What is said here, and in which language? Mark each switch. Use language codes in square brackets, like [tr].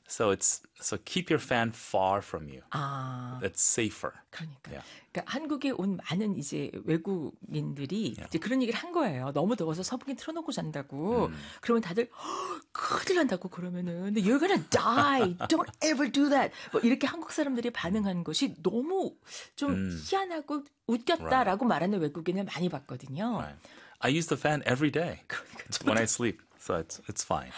[en] So it's so keep your fan far from you. 아. It's safer. [ko] 그러니까. Yeah. 그러니까 한국에 온 많은 이제 외국인들이 [en] yeah. [ko] 이제 그런 얘기를 한 거예요. 너무 더워서 선풍기 틀어놓고 잔다고. 그러면 다들 큰일 난다고 그러면은 [en] you're gonna die. Don't ever do that. [ko] 뭐 이렇게 한국 사람들이 반응한 것이 너무 좀 희한하고 웃겼다라고 말하는 외국인을 많이 봤거든요. [en] Right. I use the fan every day when I sleep, so it's fine.